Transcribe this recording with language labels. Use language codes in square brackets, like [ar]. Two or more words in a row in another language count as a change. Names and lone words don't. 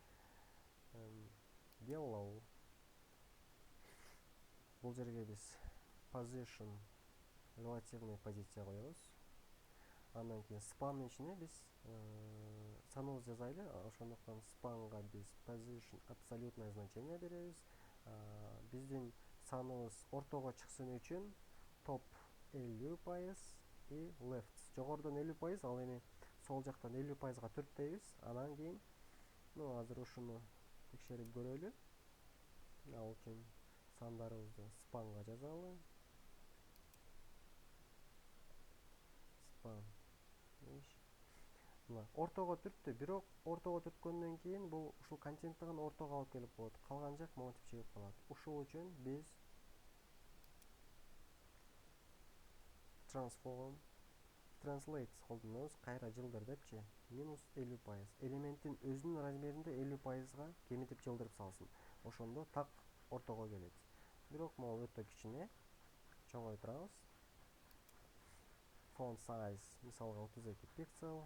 [ky] Yellow. Бул жерге биз position [ru] релативный позиция [ky] коебуз. Андан кийин span'ын ичине биз саныбызды жазайлы. Ошондуктан span'га биз position [ru] абсолютное значение [ky] беребиз. Биздин саныбыз ортого чыксын үчүн top 50% и left жогорудон 50%, ал эми сол жактан 50%га түрттөйбүз. Анан кийин, азыр ушуну текшерип көрөлү. Ал үчүн сандарыбызды span'га жазалы. Span. Ортого түрттү, бирок ортого түрткөндөн кийин бул ушул контенттигин ортого алып келип коет. Калган жак монтип чыгып калат. Ушул үчүн биз [en] transform translate [ky] колдонобуз. Кайра жылдыр депчи. -50%. Элементтин өзүнүн размеринде 50%га кемитип жылдырып салсын. Ошондо так ортого келет. Бирок могу өтө кичине чоңойтурабыз. [en] Font size [ky] мисалга 32 пиксель.